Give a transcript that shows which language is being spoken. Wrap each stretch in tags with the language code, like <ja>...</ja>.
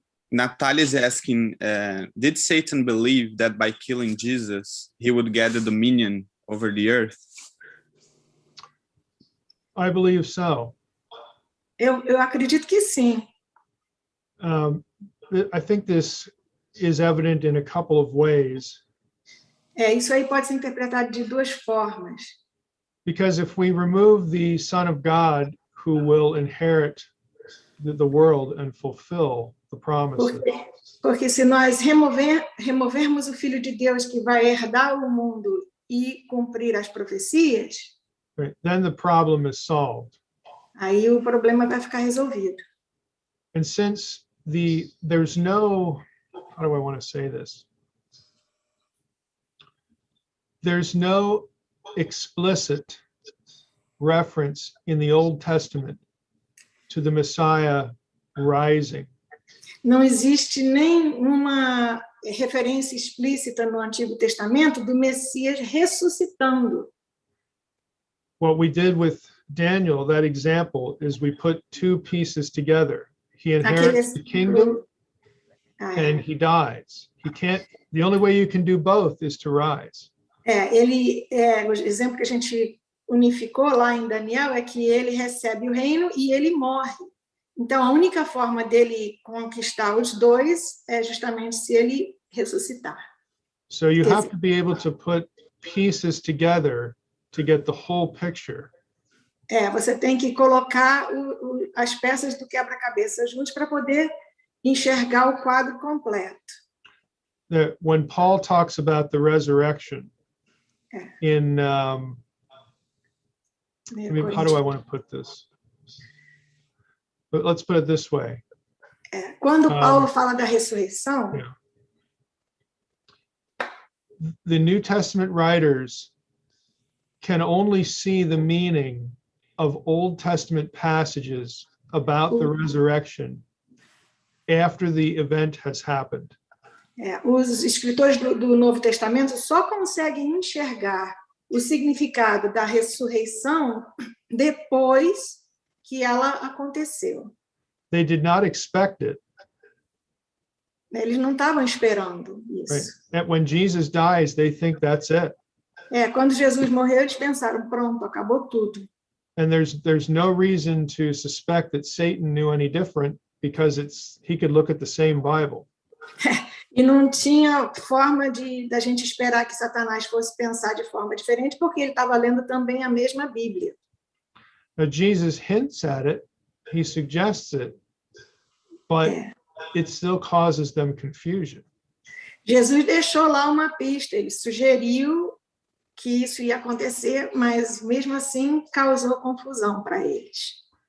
<en>Natalia is asking, did Satan believe that by killing Jesus, he would get the dominion over the earth? I believe so.</en> <pt>Eu acredito que sim.</pt> <en>I think this is evident in a couple of ways.</en> <pt>Isso aí pode ser interpretado de duas formas.</pt> <en>Because if we remove the Son of God who will inherit the world and fulfill the promises.</en> <pt>Porque se nós removermos o Filho de Deus que vai herdar o mundo e cumprir as profecias,</pt> <en>Right, then the problem is solved.</en> <pt>Aí o problema vai ficar resolvido.</pt> <en>And since there's no, how do I want to say this? There's no explicit reference in the Old Testament to the Messiah rising.</en> <pt>Não existe nenhuma referência explícita no Antigo Testamento do Messias ressuscitando.</pt> <en>What we did with Daniel, that example, is we put two pieces together. He inherits the kingdom and he dies. The only way you can do both is to rise.</en> <pt>O exemplo que a gente unificou lá em Daniel é que ele recebe o reino e ele morre. Então, a única forma dele conquistar os dois é justamente se ele ressuscitar.</pt> <en>So you have to be able to put pieces together to get the whole picture.</en> <pt>Você tem que colocar as peças do quebra-cabeça juntos para poder enxergar o quadro completo.</pt> <en>That when Paul talks about the resurrection in, how do I want to put this? But let's put it this way.</en> <pt>Quando Paulo fala da ressurreição,</pt> <en>the New Testament writers can only see the meaning of Old Testament passages about the resurrection after the event has happened.</en> <pt>Os escritores do Novo Testamento só conseguem enxergar o significado da ressurreição depois que ela aconteceu.</pt> <en>They did not expect it.</en> <pt>Eles não estavam esperando isso.</pt> <en>Right? And when Jesus dies, they think that's it.</en> <pt>Quando Jesus morreu, eles pensaram, pronto, acabou tudo.</pt> <en>And there's no reason to suspect that Satan knew any different because he could look at the same Bible.</en> <pt>E não tinha forma da gente esperar que Satanás fosse pensar de forma diferente, porque ele estava lendo também a mesma Bíblia.</pt> <en>Now, Jesus hints at it, he suggests it, but it still causes them confusion.</en> <pt>Jesus deixou lá uma pista, ele sugeriu que isso ia acontecer, mas mesmo assim causou confusão para eles.</pt>